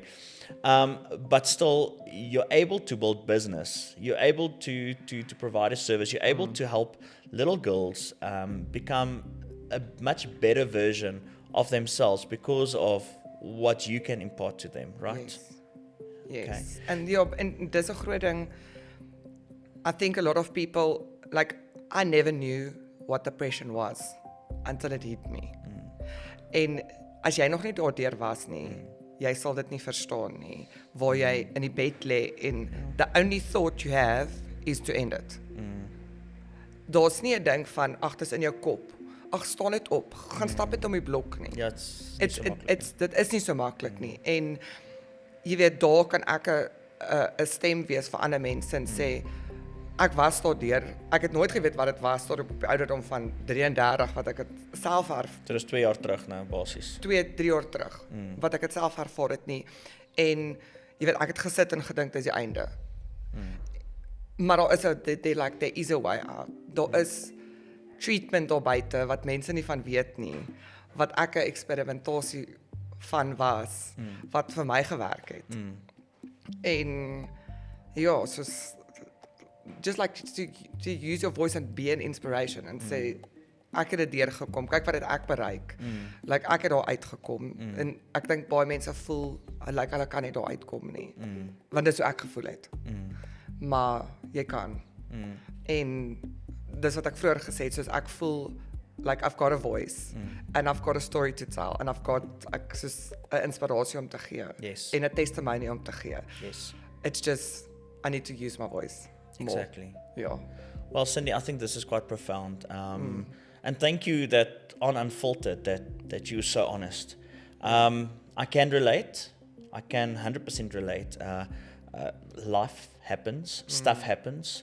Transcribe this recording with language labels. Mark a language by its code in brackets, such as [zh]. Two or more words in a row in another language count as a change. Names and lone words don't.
[en] But still, you're able to build business. You're able to provide a service. You're able to help little girls become a much better version of themselves because of what you can impart to them, right? Yes. Okay. [af] And ja, en dis 'n groot ding. [en] I think a lot of people like I never knew what depression was until it hit me. [af] En as jy nog nie daardeur was nie, jy sal dit nie verstaan nie. Waar jy in die bed lê en [en] the only thought you have is to end it. [af] Daar's nie 'n ding van ag, dis in jou kop. Ag, staan net op. Gaan stap net om die blok nie. Ja, Dit is nie so maklik nie. En jy weet daar kan ek 'n stem wees vir ander mense en sê ek was daardeur. Ek het nooit geweet wat dit was tot op die ouderdom van 33 wat ek dit self Dit is 2 jaar terug nou basies. 2-3 jaar terug wat ek dit self ervaar het nie. En jy weet ek het gesit en gedink dis die einde. Maar daar is [en] there is a way out. [af] Daar is treatment daar buite wat mense nie van weet nie. Wat ek 'n eksperimentasie van was wat vir my gewerk het. En ja, soos [en] just like to use your voice and be an inspiration and say [af] ek het dit deurgekom. Kyk wat het ek bereik. Like ek het daar uitgekom en ek dink baie mense voel like hulle kan nie daar uitkom nie. Want dit is hoe ek gevoel het. Maar jy kan. En dis wat ek vroeër gesê het, soos ek voel like [en] I've got a voice and I've got a story to tell and I've got [af] ek soos 'n inspirasie om te gee [en] Yes. [af] en 'n testimony om te gee. [en] Yes. It's just I need to use my voice more. Exactly. [af] Ja. [en] Well, Cindy, I think this is quite profound. And thank you that on Unfiltered, that you're so honest. I can relate. I can 100% relate. Life happens. Stuff happens.